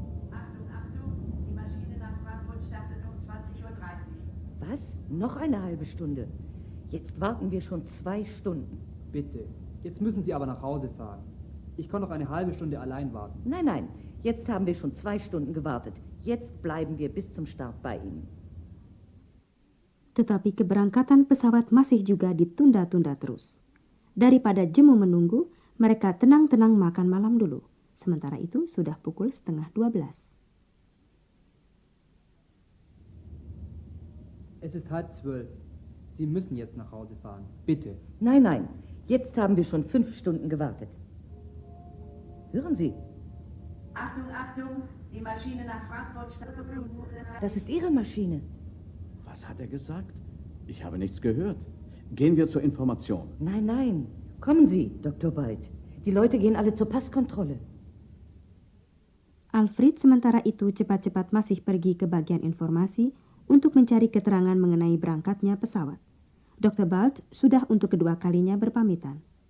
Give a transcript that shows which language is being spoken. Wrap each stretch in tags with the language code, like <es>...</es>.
<de>Achtung, Achtung, die Maschine nach Frankfurt startet um 20:30 Uhr. Was? Noch eine halbe Stunde? Jetzt warten wir schon 2 Stunden. Bitte. Jetzt müssen Sie aber nach Hause fahren. Ich kann noch eine halbe Stunde allein warten. Nein, nein. Jetzt haben wir schon 2 Stunden gewartet. Jetzt bleiben wir bis zum Start bei Ihnen.</de> <id>Tetapi keberangkatan pesawat masih juga ditunda-tunda terus. Daripada jemu menunggu, mereka tenang-tenang makan malam dulu. Sementara itu sudah pukul 11:30.</id> <de>Es ist 11:30. Sie müssen jetzt nach Hause fahren. Bitte. Nein, nein. Jetzt haben wir schon 5 Stunden gewartet. Hören Sie, Achtung, Achtung, die Maschine nach Frankfurt startet um 11:30 Uhr. das ist Ihre Maschine. Was hat er gesagt? Ich habe nichts gehört. Gehen wir zur Information. Nein, nein. Kommen Sie, Dr. Bald. Die Leute gehen alle zur Passkontrolle.</de> <id>Alfred sementara itu cepat-cepat masih pergi ke bagian informasi untuk mencari keterangan mengenai berangkatnya pesawat. Dr. Bald sudah untuk kedua kalinya berpamitan.</id>